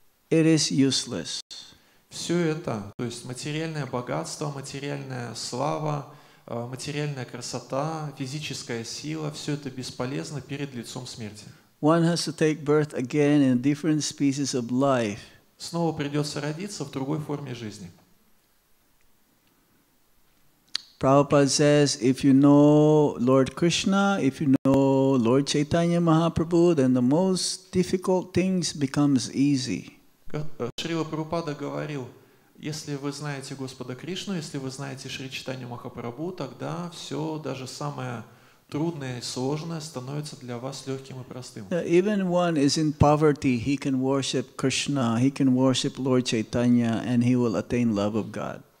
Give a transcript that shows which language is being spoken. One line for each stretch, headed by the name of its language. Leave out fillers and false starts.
English: It is useless.
Russian: Все это, то есть материальное богатство, материальная слава, материальная красота, физическая сила, все это бесполезно перед лицом смерти.
English: One has to take birth again in different species of life.
Russian: Снова придется родиться в другой форме жизни.
English: Prabhupada says, if you know Lord Krishna, if you know Lord Chaitanya Mahaprabhu, then the most difficult things becomes easy.
Russian: Шрила Прабхупада говорил, если вы знаете Господа Кришну, если вы знаете Шри Чайтанью Махапрабху, тогда все, даже самое трудное и сложное, становится для вас легким и простым.
English: Even one is in poverty, he can worship Krishna, he can worship Lord Chaitanya, and he will attain love of God.